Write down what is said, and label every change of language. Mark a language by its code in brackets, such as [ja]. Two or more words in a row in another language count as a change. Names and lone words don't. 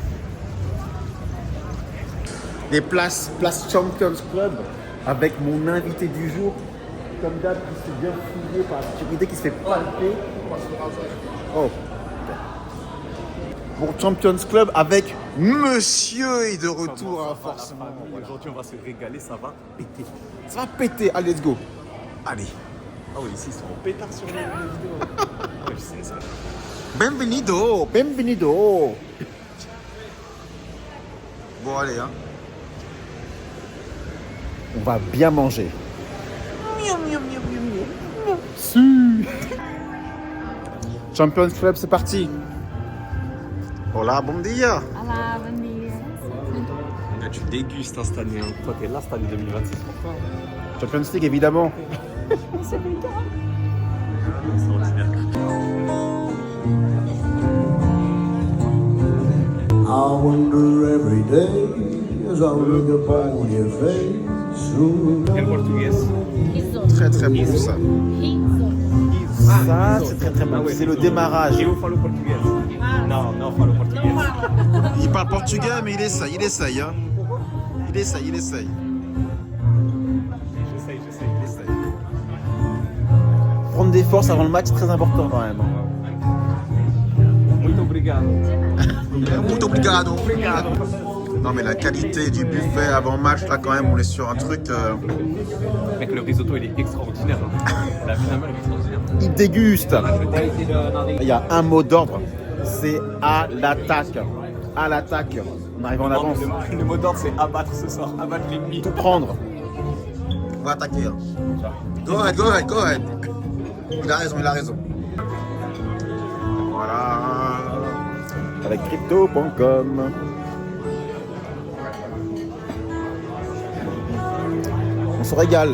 [fr] Des places Champions Club avec mon invité du jour, comme d'hab, qui se fait bien fouiller par la sécurité, qui se fait palper. Oh. Pour Champions Club avec Monsieur est de retour, hein, forcément. Aujourd'hui, on va se régaler, ça va péter. Ça va péter. Allez, [en] let's go. [fr] Allez. Ah oui, ici, ils sont en pétard sur les vidéos. Ouais, je sais ça. [es] Bienvenido, bienvenido. [fr] Bon, allez, hein. On va bien manger. Champions Club, c'est parti. [ca] Hola, bon dia. [pt] Olá, bom dia. [fr] Là, tu dégustes hein, cette année. Hein. Toi, t'es là cette année 2026. Pourquoi Champions League, évidemment. C'est ordinaire. [en] I wonder every day as I look upon your face. [fr] En portugais. Très très bon ça. Ça, c'est très très bon. Ah ouais, C'est le démarrage. [pt] Eu falo português. [fr] Non, non, [pt] falo português. [fr] Il parle portugais, mais il essaye. Hein. Il essaye. J'essaye. Prendre des forces avant le match, c'est très important quand même. [pt] Muito obrigado. Muito obrigado. [fr] Non mais la qualité du buffet avant match, là quand même, on est sur un truc... Mec, le risotto, il est extraordinaire. Hein. La finalement, elle est extraordinaire. Il déguste. Il y a un mot d'ordre, c'est à l'attaque. À l'attaque. On arrive en avance. Le mot d'ordre, c'est abattre ce soir. Abattre l'ennemi. Tout prendre. On va attaquer. Hein. [en] Go ahead. [fr] Il a raison. Voilà. Avec crypto.com. On se régale.